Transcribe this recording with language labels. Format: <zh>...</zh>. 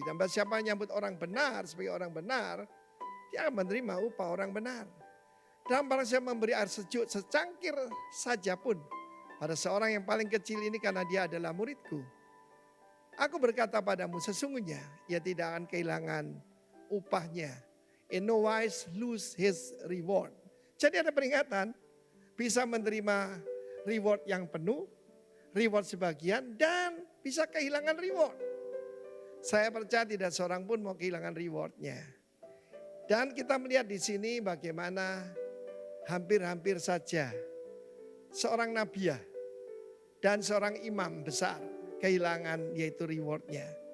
<id>Dan barang siapa menyambut orang benar sebagai orang benar, dia akan menerima upah orang benar. Dan barang siapa memberi air sejuk secangkir saja pun pada seorang yang paling kecil ini karena dia adalah muridku. Aku berkata padamu, sesungguhnya ia tidak akan kehilangan upahnya.</id> <en>In no wise lose his reward.</en> <id>Jadi ada peringatan, bisa menerima reward yang penuh, reward sebagian, dan bisa kehilangan reward. Saya percaya tidak seorang pun mau kehilangan rewardnya. Dan kita melihat di sini bagaimana hampir-hampir saja seorang nabiah dan seorang imam besar kehilangan yaitu rewardnya.</id>